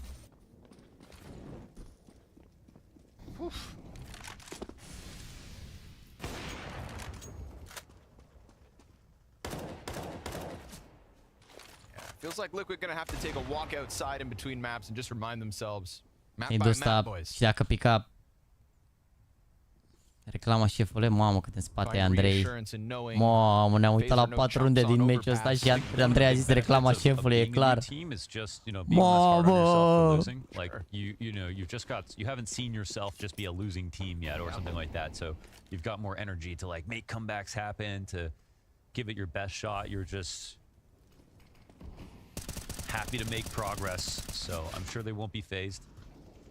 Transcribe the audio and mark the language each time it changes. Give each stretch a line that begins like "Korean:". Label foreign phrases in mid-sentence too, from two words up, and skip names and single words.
English: Oof. Feels like Liquid gonna have to take a walk outside in between maps and just remind themselves. Map by map, boys.
Romanian: Și dacă pica reclama șefule, mamă cât în spate Andrei. Mamă, ne-am uitat la 4 runde din meciul ăsta și Andrei a zis reclama șefule, e clar. Mamă!
English: Like you haven't seen yourself just be a losing team yet or something like that. So you've got more energy to like make comebacks happen, to give it your best shot. You're just happy to make progress, so I'm sure they won't be phased.